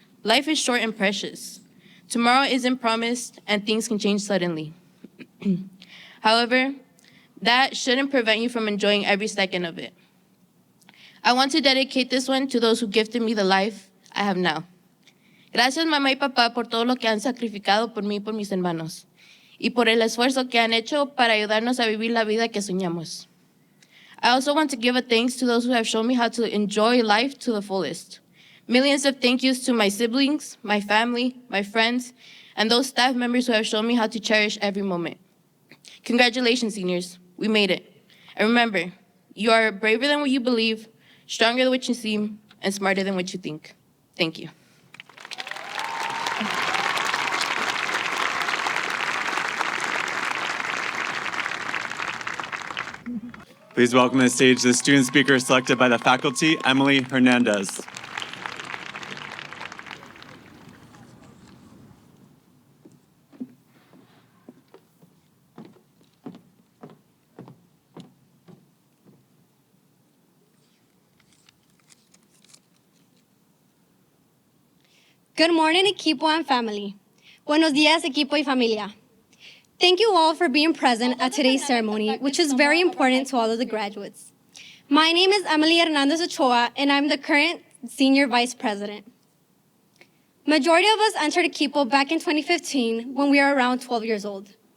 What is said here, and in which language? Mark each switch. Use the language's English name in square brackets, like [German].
[English] Life is short and precious. Tomorrow isn't promised, and things can change suddenly. However, that shouldn't prevent you from enjoying every second of it. I want to dedicate this one to those who gifted me the life I have now. [Spanish] Gracias, mamá y papá, por todo lo que han sacrificado por mí y por mis hermanos, y por el esfuerzo que han hecho para ayudarnos a vivir la vida que soñamos. [English] I also want to give a thanks to those who have shown me how to enjoy life to the fullest. Millions of thank yous to my siblings, my family, my friends, and those staff members who have shown me how to cherish every moment. Congratulations, seniors. We made it. And remember, you are braver than what you believe, stronger than what you seem, and smarter than what you think. Thank you. Please welcome to the stage the student speaker selected by the faculty, Emily Hernandez. Good morning, Equipo and family. [Spanish] Buenos días, Equipo y familia. [English] Thank you all for being present at today's ceremony, which is very important to all of the graduates. My name is Emily Hernandez Ochoa, and I'm the current Senior Vice President. Majority of us entered Equipo back in 2015 when we were around 12 years old.